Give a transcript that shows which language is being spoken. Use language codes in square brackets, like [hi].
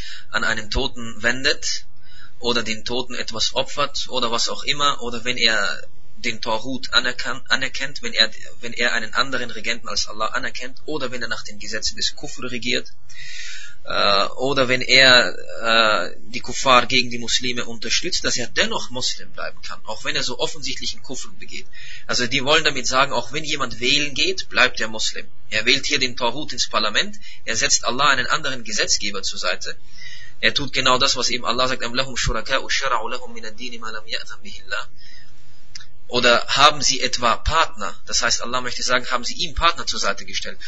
[de] an einen Toten wendet oder den Toten etwas opfert oder was auch immer, oder wenn er den Tawhut anerkennt, wenn er einen anderen Regenten als Allah anerkennt, oder wenn er nach den Gesetzen des Kufr regiert, oder wenn er die Kuffar gegen die Muslime unterstützt, dass er dennoch Muslim bleiben kann, auch wenn er so offensichtlich einen Kufr begeht. Also die wollen damit sagen, auch wenn jemand wählen geht, bleibt er Muslim. Er wählt hier den Tawhut ins Parlament, er setzt Allah einen anderen Gesetzgeber zur Seite. Er tut genau das, was eben Allah sagt: [ar] أَمْلَهُمْ شُرَكَاءُ شَرَعُوا لَهُمْ مِنَ الدِّينِ مَا لَمْ يَأْذَنْ بِهِ اللَّهِ. [de] Oder haben sie etwa Partner? Das heißt, Allah möchte sagen, haben sie ihm Partner zur Seite gestellt?